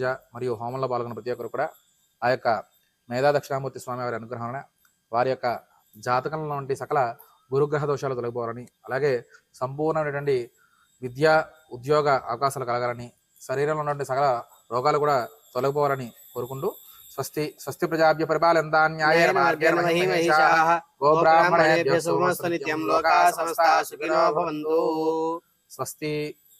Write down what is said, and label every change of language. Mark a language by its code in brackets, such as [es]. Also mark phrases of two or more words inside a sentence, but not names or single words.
[te] మరియు హోమంలో పాల్గొన్న ప్రతి ఒక్కరు కూడా ఆ యొక్క మేధా దక్షిణామూర్తి స్వామి వారి అనుగ్రహం వారి యొక్క జాతకంలో ఉండి సకల గురుగ్రహ దోషాలు తొలగిపోవాలని, అలాగే సంపూర్ణమైనటువంటి విద్యా ఉద్యోగ అవకాశాలు కలగాలని, శరీరంలో ఉన్నటువంటి సకల రోగాలు కూడా తొలగిపోవాలని కోరుకుంటూ [sa] స్వస్తి స్వస్తి ప్రజాభ్య పరిపాలయంతాం న్యాయేన మార్గేణ మహీమహీషాః గోబ్రాహ్మణేభ్యః శుభమస్తు నిత్యం లోకాః సమస్తాః సుఖినో భవంతు. స్వస్తి.